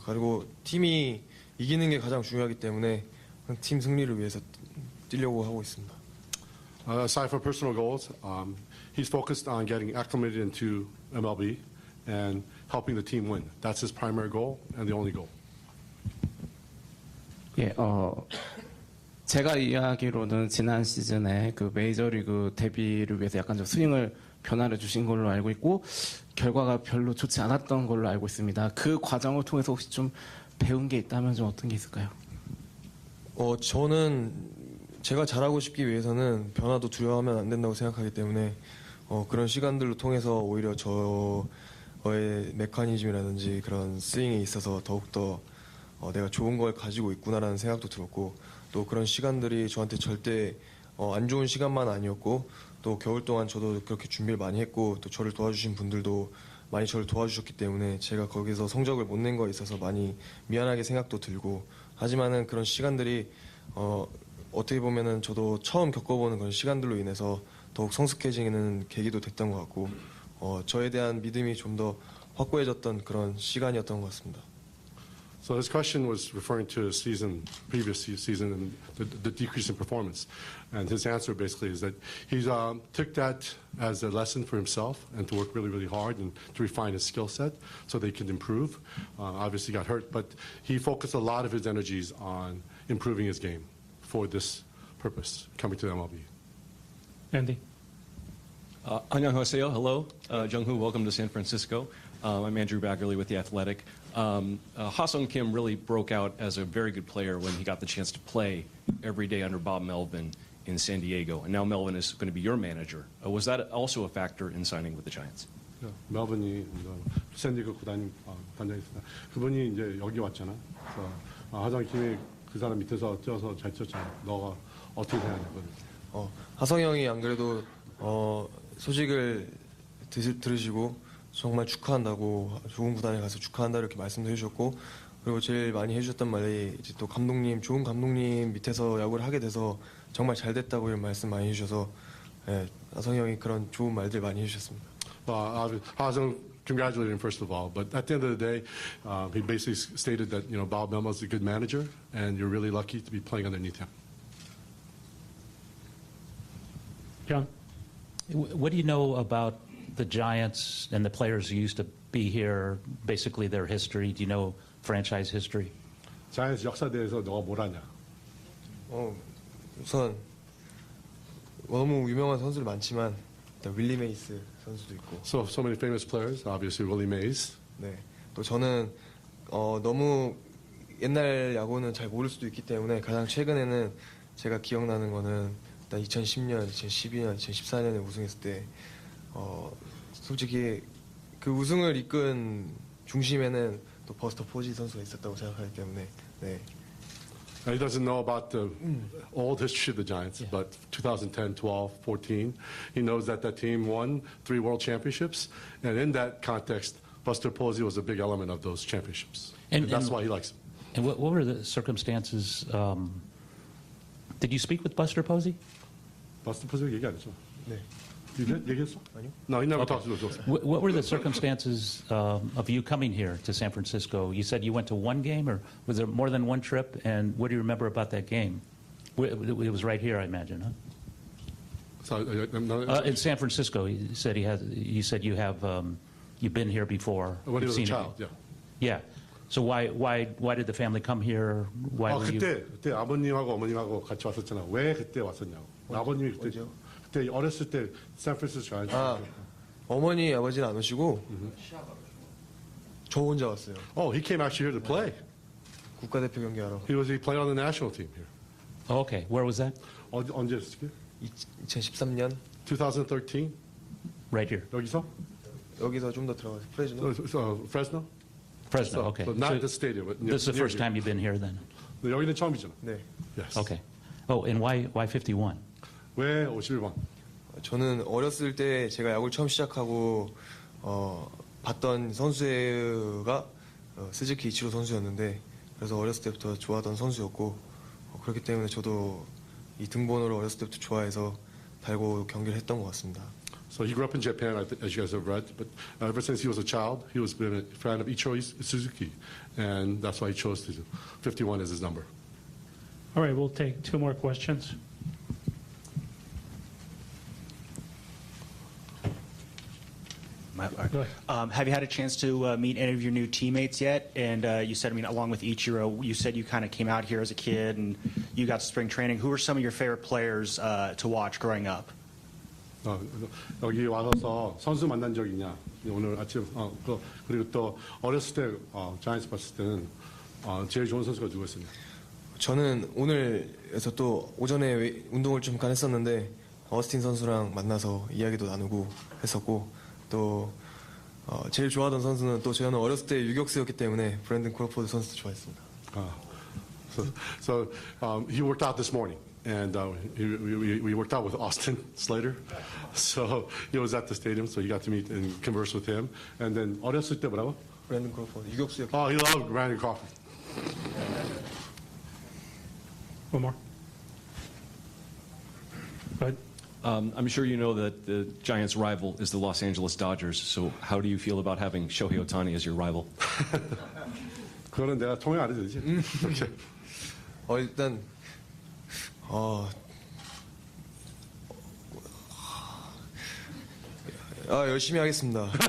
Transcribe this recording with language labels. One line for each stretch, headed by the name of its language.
Korean: 그리고 팀이 이기는 게 가장 중요하기 때문에 팀 승리를 위해서 뛰려고 하고 있습니다.
English: Aside from personal goals, he's focused on getting acclimated into MLB and helping the team win. That's his primary goal and the only goal.
Korean: 예, 제가 이야기로는 지난 시즌에 그 메이저리그 데뷔를 위해서 약간 좀 스윙을 변화를 주신 걸로 알고 있고 결과가 별로 좋지 않았던 걸로 알고 있습니다. 그 과정을 통해서 혹시 좀 배운 게 있다면 좀 어떤 게 있을까요? 저는 제가 잘하고 싶기 위해서는 변화도 두려워하면 안 된다고 생각하기 때문에 그런 시간들로 통해서 오히려 저의 메커니즘이라든지 그런 스윙에 있어서 더욱더 내가 좋은 걸 가지고 있구나라는 생각도 들었고 또 그런 시간들이 저한테 절대 안 좋은 시간만 아니었고 또 겨울 동안 저도 그렇게 준비를 많이 했고 또 저를 도와주신 분들도 많이 저를 도와주셨기 때문에 제가 거기서 성적을 못 낸 거에 있어서 많이 미안하게 생각도 들고 하지만은 그런 시간들이 어떻게 보면은 저도 처음 겪어보는 그런 시간들로 인해서 더욱 성숙해지는 계기도 됐던 것 같고 저에 대한 믿음이 좀 더 확고해졌던 그런 시간이었던 것 같습니다.
English: So his question was referring to his previous season, and the decrease in performance. And his answer basically is that he took that as a lesson for himself and to work really, really hard and to refine his skill set so they could improve. Obviously he got hurt, but he focused a lot of his energies on improving his game for this purpose, coming to the MLB. Andy?
Korean: 안녕하세요.
English: Hello. Jung Hoo, welcome to San Francisco. I'm Andrew Baggerly with The Athletic. Ha-Sung Kim really broke out as a very good player when he got the chance to play every day under Bob Melvin in San Diego. And now Melvin is going to be your manager. Was that also a factor in signing with the Giants?
Korean: 멜빈이 샌디에고 단장이었습니다. 그분이 이제 여기 왔잖아. 그래서 하성 김이 그 사람 밑에서 뛰어서 잘 뛰었잖아. 너가 어떻게 생각하냐? 하성 형이 안 그래도 소식을 들으시고 정말 축하한다고 좋은 구단에 가서 축하한다 이렇게 말씀도 해주셨고 그리고 제일 많이 해주셨던 말이 이제 또 감독님 좋은 감독님 밑에서 야구를 하게 돼서 정말 잘 됐다고 이런 말씀 많이 해주셔서 하성 형이 그런 좋은 말들 많이 해주셨습니다.
English: 하성 congratulated him first of all, but at the end of the day, he basically stated that Bob Melvin is a good manager, and you're really lucky to be playing underneath him. John? What do you know about the Giants and the players who used to be here, basically their history? Do you know franchise history?
Korean: 자이언츠 역사에 대해서 너가 뭘 아냐? 우선 너무 유명한 선수들 많지만 일단 윌리 메이스 선수도 있고.
English: So many famous players, obviously Willie Mays.
Korean: 네. 또 저는 너무 옛날 야구는 잘 모를 수도 있기 때문에 가장 최근에는 제가 기억나는 거는 일단 2010년, 2012년, 2014년에 우승했을 때 솔직히 그 우승을 이끈 중심에는 또 버스터 포지 선수가 있었다고 생각하기 때문에 네.
English: He doesn't know about the old history of the Giants, but 2010, 12, 14, he knows that team won 3 World Championships, and in that context, Buster Posey was a big element of those championships, and that's why he likes him. And what were the circumstances? Did you speak with Buster Posey?
Korean: Buster Posey 얘기 안 했죠. 네.
English: You did?
Korean: 얘기했어? 아니요.
English: No, he never talked to us. What were the circumstances of you coming here to San Francisco? You said you went to one game, or was there more than one trip? And what do you remember about that game? It was right here, I imagine, huh? So, In San Francisco, you said you said you've been here before. when he was a seen it. child, yeah. Yeah. So why did the family come here? Why were you?
Korean: 그때 아버님하고 어머님하고 같이 왔었잖아. 왜 그때 왔었냐고. 아버님이 그때 어렸을 때 샌프란시스코 어머니 아버지는 안 오시고 저 혼자 왔어요.
English: Oh, he came actually here to play.
Korean: 국가대표 경기하러.
English: He played on the national team here. Oh, okay. Where was that?
Korean: 언제 했을게? 2013년
English: 2013. Right here.
Korean: 여기서? 여기서 좀 더 들어가서 프레즈노.
English: Fresno? Fresno. Okay. So not the stadium. But This is the near first here. time you've been here, then.
Korean: 여기는 처음이잖아. 네.
English: Yes. Okay. Oh, and why 51?
Korean: 왜 51번? 저는 어렸을 때 제가 야구를 처음 시작하고 봤던 선수가 스즈키 이치로 선수였는데 그래서 어렸을 때부터 좋아하던 선수였고 그렇기 때문에 저도 이 등번호를 어렸을 때부터 좋아해서 달고 경기를 했던 것 같습니다.
English: So he grew up in Japan, as you guys have read, but ever since he was a child, he was been a fan of Ichiro Suzuki, and that's why he chose 51 as his number. All right, we'll take two more questions. Go ahead. Have you had a chance to meet any of your new teammates yet? And you said, along with Ichiro, you said you kind of came out here as a kid and you got to spring training. Who are some of your favorite players to watch growing up?
Korean: 여기 와서 선수 만난 적 있냐? 오늘 아침 그리고 또 어렸을 때 자이언츠 봤을 때는 제일 좋은 선수가 누구였었냐? 저는 오늘에서 또 오전에 운동을 좀 잠깐 했었는데 어스틴 선수랑 만나서 이야기도 나누고 했었고 또 제일 좋아하던 선수는 또 저는 어렸을 때 유격수였기 때문에 브랜든 크로포드 선수도 좋아했습니다.
English: So he worked out this morning, and we worked out with Austin Slater. So he was at the stadium, so he got to meet and converse with him. And then
Korean: 어렸을 때 뭐라고? 브랜든 크로포드 유격수였기.
English: Oh, he loved Brandon Crawford. One more. Go ahead. I'm sure you know that the Giants' rival is the Los Angeles Dodgers. So how do you feel about having Shohei Ohtani as your rival?
Korean: 그거는 내가 통역 안 해도 되지. 일단 열심히 하겠습니다.